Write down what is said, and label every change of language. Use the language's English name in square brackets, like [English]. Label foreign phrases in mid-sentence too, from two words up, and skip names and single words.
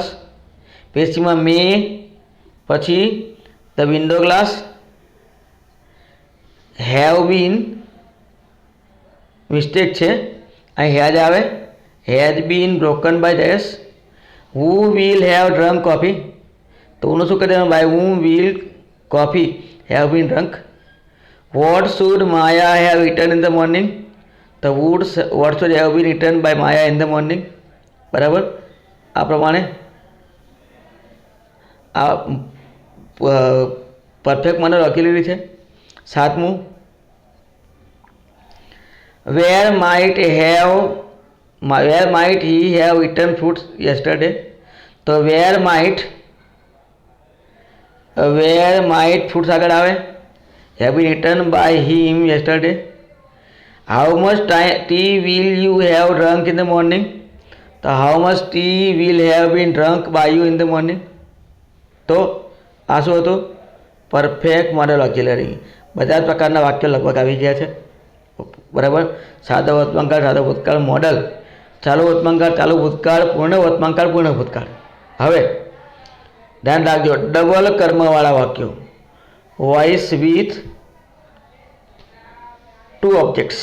[Gujarati] પેશીમાં મે પછી [English] the window glass, have been mistake [Gujarati] છે અહીં હેજ આવે. [English] has been broken by Jayesh. who will have drunk coffee? [Gujarati] તો હું શું કરી દેવાનું? [English] બાય whom will coffee have been drunk? What should Maya have eaten in the morning? તો what should have been eaten by Maya in the morning? [Gujarati] બરાબર. આ પ્રમાણે આ પરફેક્ટ મને લખેલી છે. 7મું, [English] where might he have eaten fruits yesterday? [Gujarati] તો [English] where might fruits [Gujarati] આગળ આવે, [English] have been eaten by him yesterday. How much tea will you have drunk in the morning? તો how much tea will have been drunk by you in the morning? [Gujarati] તો આ શું હતું? [English] perfect modal auxiliary. [Gujarati] બધા જ પ્રકારના વાક્યો લગભગ આવી ગયા છે. બરાબર. સાદો વર્તમાનકાળ, સાદો ભૂતકાળ, મોડલ, ચાલુ વર્તમાનકાળ, ચાલુ ભૂતકાળ, પૂર્ણ વર્તમાનકાળ, પૂર્ણ ભૂતકાળ. હવે ધ્યાન રાખજો, ડબલ કર્મવાળા વાક્યો, [English] voice with 2 objects.